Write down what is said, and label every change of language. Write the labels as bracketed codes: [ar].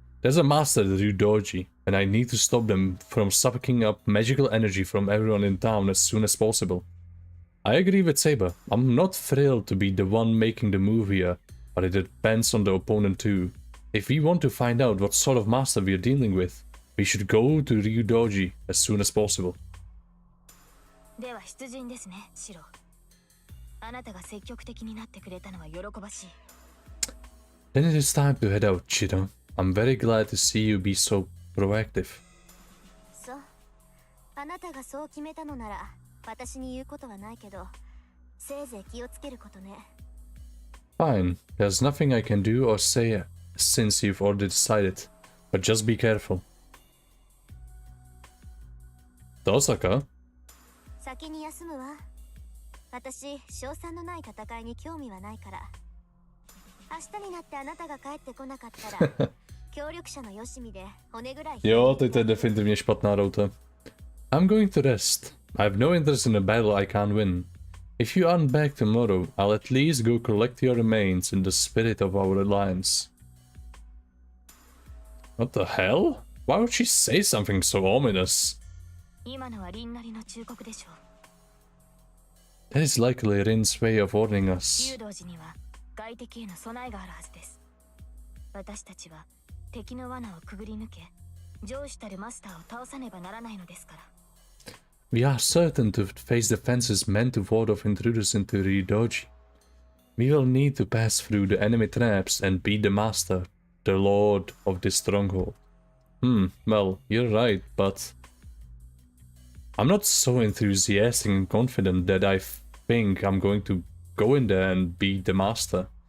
[en] There's a master at Ryudoji, and I need to stop them from sucking up magical energy from everyone in town as soon as possible. I agree with Saber. I'm not thrilled to be the one making the move here, but it depends on the opponent too. If we want to find out what sort of master we are dealing with, we should go to Ryudoji as soon as possible. [ja] では出陣ですね、シロ。あなたが積極的になってくれたのは喜ばしい。 [en] Then it is time to head out, Chiro. I'm very glad to see you be so proactive. [ja] そう。あなたがそう決めたのなら、私に言うことはないけど、せいぜい気をつけることね。 [en] Fine. There's nothing I can do or say since you've already decided. But just be careful. [ja] どうしたか？先に休むわ。私、賞賛のない戦いに興味はないから。明日になってあなたが帰ってこなかったら、協力者のよしみで骨ぐらい。 [cs] Jo, to je definitivně špatná routa. [en] I'm going to rest. I have no interest in a battle I can't win. If you aren't back tomorrow, I'll at least go collect your remains in the spirit of our alliance. What the hell? Why would she say something so ominous? 今のはリンなりの忠告でしょう。 That is likely Rin's way of warning us. 誘導時には外敵への備えがあるはずです。私たちは敵の罠をくぐり抜け、上司たるマスターを倒さねばならないのですから。 We are certain to face the fences meant to ward off intruders into Ryudoji. We will need to pass through the enemy traps and beat the master, the lord of this stronghold. Well, you're right, but I'm not so enthusiastic and confident that I think I'm going to go in there and beat the master.